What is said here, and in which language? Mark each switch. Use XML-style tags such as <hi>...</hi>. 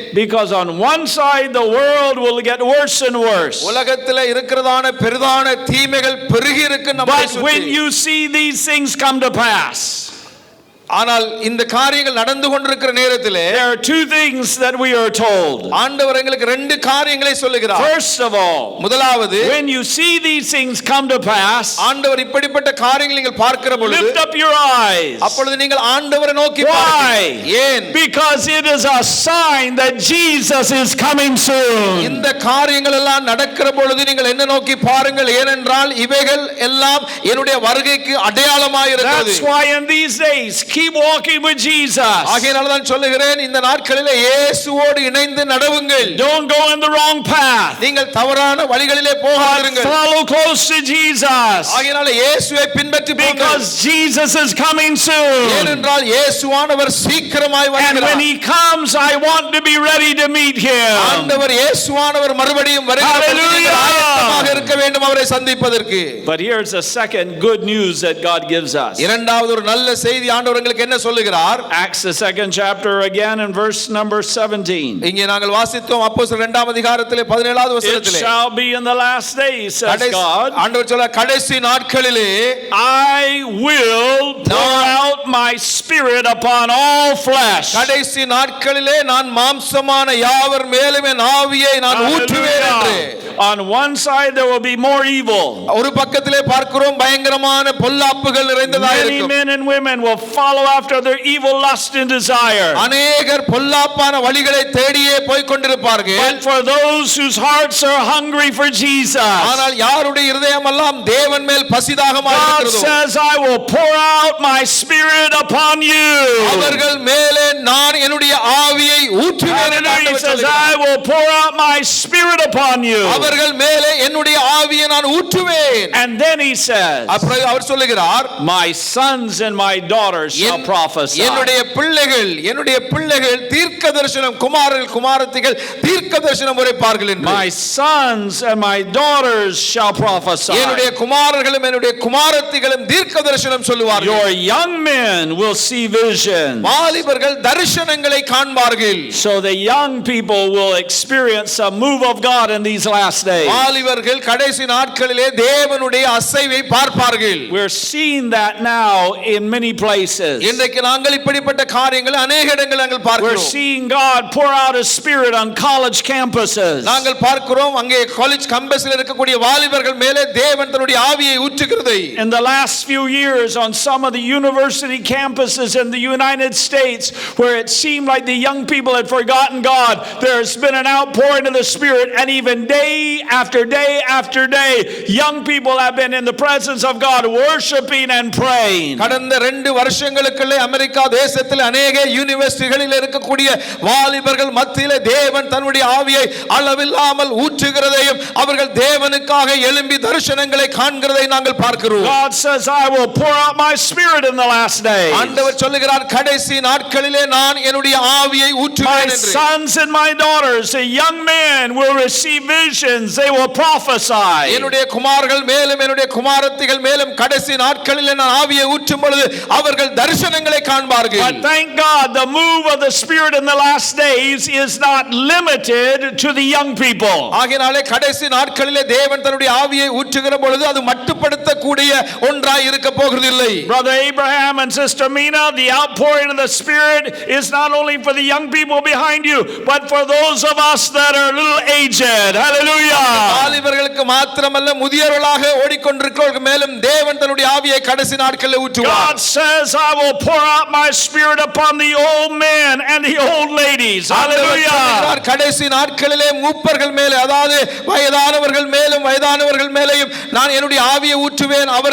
<en>Because on one side the world will get worse and worse.</en> <ta>உலகத்தில் இருக்கிறதான பெரிதான தீமைகள் பெருகி இருக்கு நம்மை</ta> <en>But</en> <ta>சுற்றி.</ta> <en>when you see these things come to pass,</en> <ta>ஆனால் இந்த காரியங்கள் நடந்து கொண்டிருக்கிற நேரத்திலே</ta> <en>there are two things that we are told.</en> <ta>ஆண்டவர் எங்களுக்கு ரெண்டு காரியங்களை சொல்லுகிறார்.</ta> <en>First of all,</en> <ta>முதலாவது,</ta> <en>when you see these things come to pass,</en> <ta>ஆண்டவர் இப்படிப்பட்ட காரியங்களை நீங்கள் பார்க்கிற பொழுது</ta> <en>lift up your eyes.</en> <ta>அப்பொழுது நீங்கள் ஆண்டவரை நோக்கி</ta> <en>Why?</en> <ta>பாருங்கள். ஏன்?</ta> <en>Because it is a sign that Jesus is coming soon.</en> <ta>இந்த காரியங்கள் எல்லாம் நடக்கிற பொழுது நீங்கள் என்ன நோக்கி பாருங்கள், ஏனென்றால் இவைகள் எல்லாம் என்னுடைய வருகைக்கு அடையாளமாய் இருக்கிறது.</ta> <en>That's why in these days keep walking with Jesus.</en> <ta>ஆகையால் தான் சொல்லுகிறேன், இந்த நாட்களிலே இயேசுவோடு இணைந்து நடவுங்கள்.</ta> <en>Don't go in the wrong path.</en> <ta>நீங்கள் தவறான வழிகளிலே போகாதீர்கள்.</ta> <en>Follow close to Jesus.</en> <ta>ஆகையால் இயேசுவை பின்பற்றி போங்கள்.</ta> <en>Because Jesus is coming soon.</en> <ta>ஏனென்றால் இயேசுவானவர் சீக்கிரமாய்</ta> <en>And when</en> <ta>வருகிறார்.</ta> <en>he comes, I want to be ready to meet him.</en> <ta>ஆண்டவர் இயேசுவானவர் மறுபடியும் வருகிறார்.</ta> <en>Hallelujah.</en> <ta>ஆயத்தமாக இருக்க வேண்டும் அவரை சந்திப்பதற்கு.</ta> <en>But here's the second good news that God gives us.</en> <ta>இரண்டாவது ஒரு நல்ல செய்தி ஆண்டவர் எங்களுக்கு என்ன சொல்லுகிறார்?</ta> <en>Acts the 2nd chapter again in verse number 17.</en> <ta>இங்கே நாங்கள் வாசித்தோம் அப்போஸ்தலர் 2ஆம் அதிகாரத்திலே 17வது</ta> <en>It</en> <ta>வசனத்திலே,</ta> <en>shall be in the last days, says God,</en> <ta>ஆண்டவர் சொல்றார், கடைசி நாட்களிலே</ta> <en>I will pour out my spirit upon all flesh.</en> <ta>கடைசி நாட்களிலே நான் மாம்சமான யாவர் மேலும் என் ஆவியை நான் ஊற்றுவேன் என்று.</ta> <en>On one side there will be more evil.</en> <ta>ஒரு பக்கத்திலே பார்க்கிறோம் பயங்கரமான பொல்லாப்புகள் நிறைந்ததாக</ta> <en>Many</en> <ta>இருக்கும்.</ta> <en>men and women will follow after their evil lust and desire.</en> <ta>அநேகர் பொல்லாப்பான வழிகளை தேடியே போய் கொண்டிருப்பார்கள்.</ta> <en>But for those whose hearts are hungry for Jesus,</en> <ta>ஆனால் யாருடைய இருதயம் எல்லாம் தேவன் மேல் பசிதாகமாக</ta> <en>God</en> <ta>இருக்கிறதோ,</ta> <en>says, I will pour out my spirit upon you.</en> <ta>அவர்கள் மேலே நான் என்னுடைய ஆவியை ஊற்றுவேன் என்று</ta> <en>Hallelujah. He</en> <ta>ஆண்டவர்</ta> <en>says,</en> <ta>சொல்கிறார்.</ta> <en>I will pour out my spirit upon you.</en> <ta>அவர்கள் மேலே என்னுடைய ஆவியை நான் ஊற்றுவேன்.</ta> <en>And then he says,</en> <ta>அப்புறம் அவர் சொல்லுகிறார்,</ta> <en>my sons and my daughters shall prophesy.</en> <ta>என்னுடைய பிள்ளைகள் தீர்க்க தரிசனம், குமாரர்கள் குமாரத்திகள் தீர்க்க தரிசனம் உரைப்பார்கள் என்று.</ta> <en>My sons and my daughters shall prophesy.</en> <ta>என்னுடைய குமாரர்களும் என்னுடைய குமாரத்திகளும் தீர்க்க தரிசனம் சொல்லுவார்கள்.</ta> <en>Your young men will see visions.</en> <ta>வாலிபர்கள் தரிசனங்களை காண்பார்கள்.</ta> <en>So the young people will experience a move of God in these last days.</en> <ta>வாலிபர்கள் கடைசி நாட்களிலே தேவனுடைய அசைவை பார்ப்பார்கள்.</ta> <en>We're seeing that now in many places.</en> <ta>இன்றைக்கு நாங்கள் இப்படிப்பட்ட காரியங்களை அநேக இடங்களில் நாங்கள்</ta> <en>We're</en> <ta>பார்க்கிறோம்.</ta> <en>seeing God pour out his spirit on college campuses.</en> <ta>நாங்கள் பார்க்கிறோம் அங்கே காலேஜ் கம்பஸில் இருக்கக்கூடிய வாலிபர்கள் மேலே தேவன் தன்னுடைய ஆவியை ஊற்றுகிறதை.</ta> <en>In the last few years on some of the university campuses in the United States where it seemed like the young people had forgotten God, there's been an outpouring of the Spirit, and even day after day after day young people have been in the presence of God worshiping and praying.</en> <ta>கடந்த 2 வருஷங்களுக்குள்ளே America தேசத்தில் அநேக யூனிவர்சிட்டிகளில் இருக்கக்கூடிய வாலிபர்கள் மத்தியிலே தேவன் தன்னுடைய ஆவியை அளவில்லாமல் ஊற்றுகிறதையும் அவர்கள் தேவனுக்காக எழும்பி தரிசனங்களை காண்கிறதை நாங்கள் பார்க்கிறோம்.</ta> <en>God says, I will pour out my spirit in the last days.</en> <ta>ஆண்டவர் சொல்லுகிறார், கடைசி நாட்களிலே நான் என்னுடைய ஆவியை ஊற்றுவேன்</ta> <en>My</en> <ta>என்று.</ta> <en>sons and my daughters, the young men will receive visions, they will prophesy.</en> <ta>என்னுடைய குமாரர்கள் மேலும் என்னுடைய குமாரத்திகள் மேலும் கடைசி நாட்களிலே நான் ஆவியை ஊற்றும் பொழுது அவர்கள் தரிசனங்களை காண்பார்கள்.</ta> <en>But thank God, the move of the Spirit in the last days is not limited to the young people.</en> <ta>ஆகையாலே கடைசி நாட்களிலே தேவன் தன்னுடைய ஆவியை ஊற்றுகிற பொழுது அது மட்டுப்படுத்தக்கூடிய ஒன்றாய் இருக்க போகிறதில்லை.</ta> <en>Brother Abraham and Sister Mina, the outpouring of the Spirit is not only for the young people behind you, but for those of us that are a little aged. Hallelujah.</en> <ta>வாலிபர்களுக்கு மாத்திரமல்ல முதியவர்களாக ஓடிக்கொண்டிருக்கிறவர்கள் மேலும் தேவன் தன்னுடைய ஆவியை கடைசி நாட்களில் ஊற்றுவார்.</ta> <en>God says, I will pour out my spirit upon the old men and the old ladies. Hallelujah.</en> <ta>கடைசி நாட்களிலே மூப்பர்கள் மேலே, அதாவது வயதானவர்கள் மேலேயும் நான் என்னுடைய ஆவியை ஊற்றுவேன்.</ta>